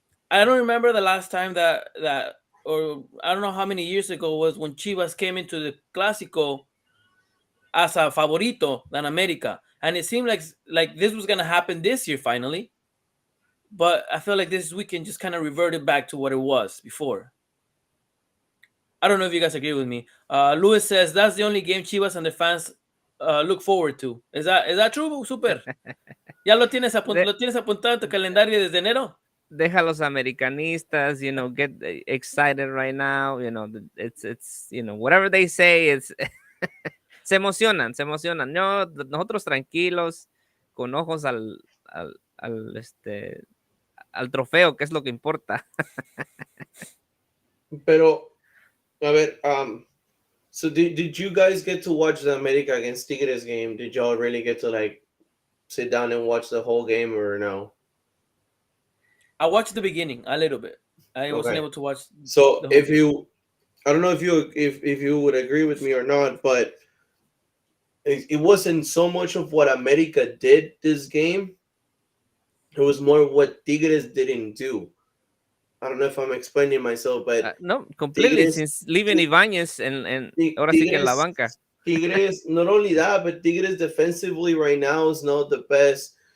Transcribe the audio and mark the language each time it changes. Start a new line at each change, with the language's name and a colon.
English: I don't remember the last time or I don't know how many years ago was when Chivas came into the Clásico as a favorito than America, and it seemed like this was gonna happen this year finally. But I feel like this weekend just kind of reverted back to what it was before. I don't know if you guys agree with me. Luis says that's the only game Chivas and the fans look forward to. Is that true, Super?
Spanish: ¿Ya lo tienes apuntado en tu calendario desde enero? deja los americanistas,
English: get excited right now. It's whatever they say, it's
Spanish: se emocionan, se emocionan. No, nosotros tranquilos, con ojos al trofeo, que es lo que importa. Pero, a ver,
English: so did you guys get to watch the America against Tigres game? Did y'all really get to sit down and watch the whole game, or no? I watched the beginning a little bit. I wasn't Okay. able to watch. So the whole I don't know if you would agree with me or not, but it wasn't so much of what America did this game. It was more what Tigres didn't do. I don't know if I'm explaining myself, but No, completely. Tigres, Since leaving Ibáñez and
Spanish: ahora sí que en la banca.
English: Tigres, not only that, but Tigres defensively right now is not the best.